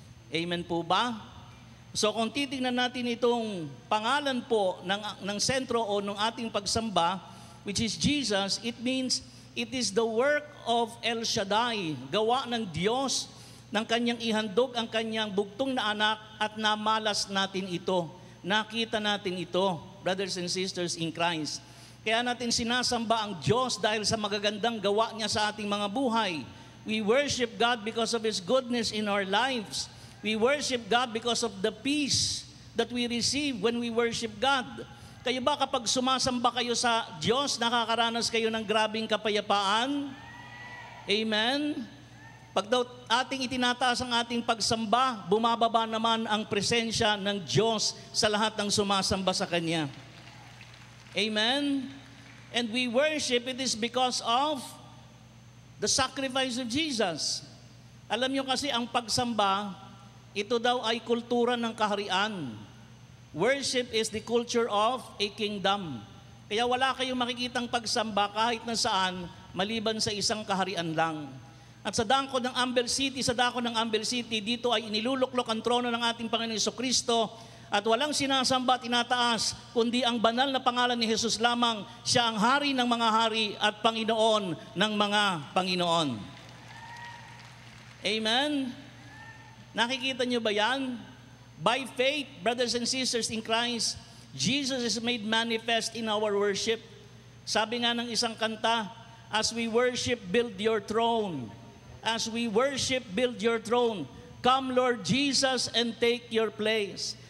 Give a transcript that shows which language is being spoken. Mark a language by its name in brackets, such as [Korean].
[Filipino] Amen po ba? So kung titingnan natin itong pangalan po ng sentro o ng ating pagsamba, [English] which is Jesus, it means it is the work of El Shaddai, [Filipino] gawa ng Diyos ng kanyang ihandog ang kanyang bugtong na anak at namalas natin ito. Nakita natin ito, [English] brothers and sisters in Christ. [Filipino] Kaya natin sinasamba ang Diyos dahil sa magagandang gawa niya sa ating mga buhay. [English] We worship God because of His goodness in our lives. We worship God because of the peace that we receive when we worship God. [Filipino] Kayo ba kapag sumasamba kayo sa Diyos, nakakaranas kayo ng grabing kapayapaan? Amen? Pag daw ating itinataas ang ating pagsamba, bumababa naman ang presensya ng Diyos sa lahat ng sumasamba sa Kanya. Amen? [English] And we worship, it is because of the sacrifice of Jesus. [Filipino] Alam nyo kasi ang pagsamba, ito daw ay kultura ng kaharian. [English] Worship is the culture of a kingdom. [Filipino] Kaya wala kayong makikitang pagsamba kahit na saan, maliban sa isang kaharian lang. At sa dako ng Amber City, dito ay iniluluklok ang trono ng ating Panginoon Jesucristo at walang sinasamba at tinataas, kundi ang banal na pangalan ni Jesus lamang. Siya ang hari ng mga hari at Panginoon ng mga Panginoon. Amen? Nakikita niyo ba yan? [English] By faith, brothers and sisters in Christ, Jesus is made manifest in our worship. [Filipino] Sabi nga ng isang kanta, [English] as we worship, build your throne. As we worship, build your throne. Come, Lord Jesus, and take your place.